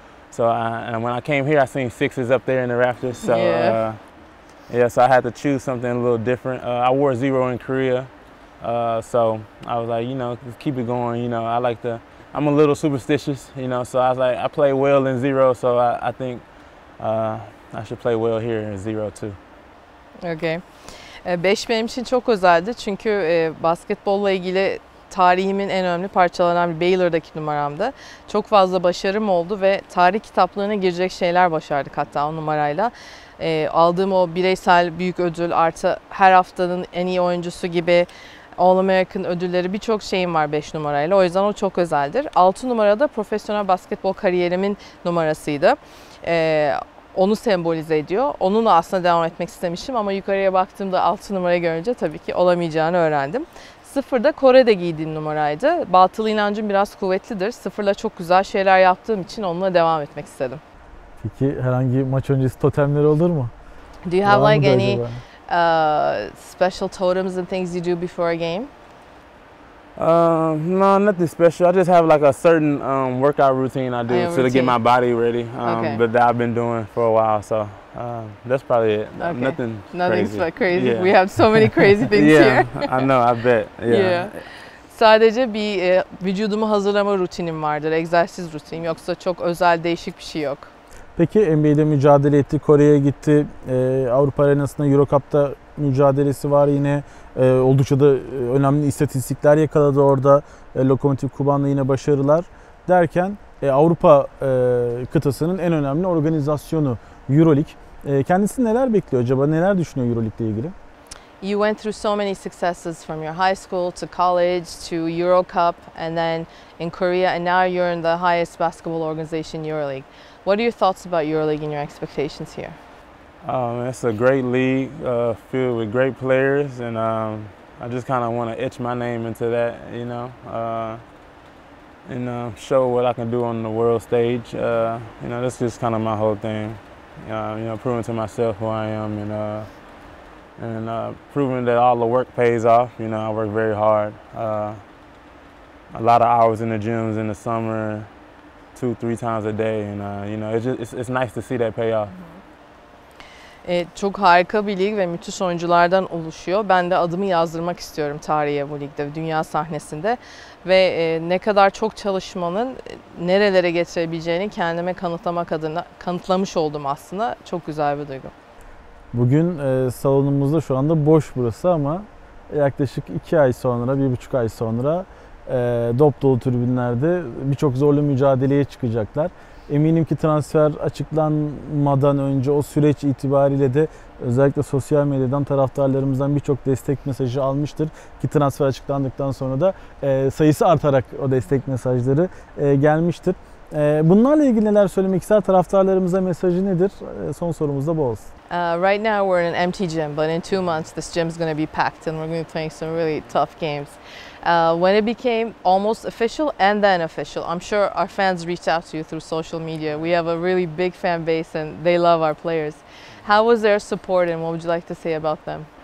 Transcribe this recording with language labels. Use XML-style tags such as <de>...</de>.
<en>So and when I came here, I seen 6s up there in the rafters. So so I had to choose something a little different. I wore 0 in Korea. So I was like, you know, just keep it going. You know, I'm a little superstitious, you know, so I was like, I play well in 0, so I think I should play well here in 0 too. Okay.</en> <tr>5 benim için çok özeldi çünkü basketbolla ilgili tarihimin en önemli parçalarından bir Baylor'daki numaramdı. Çok fazla başarım oldu ve tarih kitaplarına girecek şeyler başardık hatta o numarayla. Aldığım o bireysel büyük ödül artı her haftanın en iyi oyuncusu gibi All-American ödülleri, birçok şeyim var 5 numarayla. O yüzden o çok özeldir. 6 numarada profesyonel basketbol kariyerimin numarasıydı. Onu sembolize ediyor. Onunla aslında devam etmek istemişim ama yukarıya baktığımda 6 numarayı görünce tabii ki olamayacağını öğrendim. 0'da Kore'de giydiğim numaraydı. Batıl inancım biraz kuvvetlidir. 0'la çok güzel şeyler yaptığım için onunla devam etmek istedim. Peki herhangi maç öncesi totemler olur mu?</tr> <en>Do you have like any special totems and things you do before a game? No, nothing special. I just have like a certain workout routine I do to get my body ready. But that I've been doing for a while, so that's probably it. Okay. Nothing's crazy. Yeah. We have so many crazy things here. I know. I bet. Yeah.</en> <tr>Sadece bir vücudumu hazırlama rutinim vardır, egzersiz rutinim. Yoksa çok özel, değişik bir şey yok. Peki NBA'de mücadele etti, Kore'ye gitti, Avrupa arenasında Euro Cup'ta mücadelesi var yine. Oldukça da önemli istatistikler yakaladı orada. Lokomotiv Kuban'la yine başarılar derken Avrupa kıtasının en önemli organizasyonu EuroLeague. Kendisi neler bekliyor acaba? Neler düşünüyor EuroLeague ile ilgili?</tr> <en>You went through so many successes from your high school to college to Euro Cup and then in Korea, and now you're in the highest basketball organization, EuroLeague. What are your thoughts about EuroLeague and your expectations here? It's a great league filled with great players, and I just kind of want to etch my name into that, you know, and show what I can do on the world stage. You know, that's just kind of my whole thing. You know, proving to myself who I am, and proving that all the work pays off. You know, I work very hard. A lot of hours in the gyms in the summer, 2-3 times a day, and you know, it's nice to see that pay off.</en> <tr>Çok harika bir lig ve müthiş oyunculardan oluşuyor. Ben de adımı yazdırmak istiyorum tarihe bu ligde, dünya sahnesinde. Ve ne kadar çok çalışmanın nerelere getirebileceğini kendime kanıtlamak adına kanıtlamış oldum aslında. Çok güzel bir duygu. Bugün salonumuzda şu anda boş burası ama yaklaşık 2 ay sonra, 1,5 ay sonra dop dolu tribünlerde birçok zorlu mücadeleye çıkacaklar. Eminim ki transfer açıklanmadan önce o süreç itibariyle de özellikle sosyal medyadan taraftarlarımızdan birçok destek mesajı almıştır. Ki transfer açıklandıktan sonra da sayısı artarak o destek mesajları gelmiştir. Bunlarla ilgili neler söylemek ister? Taraftarlarımıza mesajı nedir? Son sorumuz da bu olsun.</tr> <en>Right now we're in an empty gym, but in 2 months this gym is going to be packed and we're going to be playing some really tough games. When it became almost official and then official, I'm sure our fans reached out to you through social media. We have a really big fan base and they love our players. How was their support and what would you like to say about them?</en>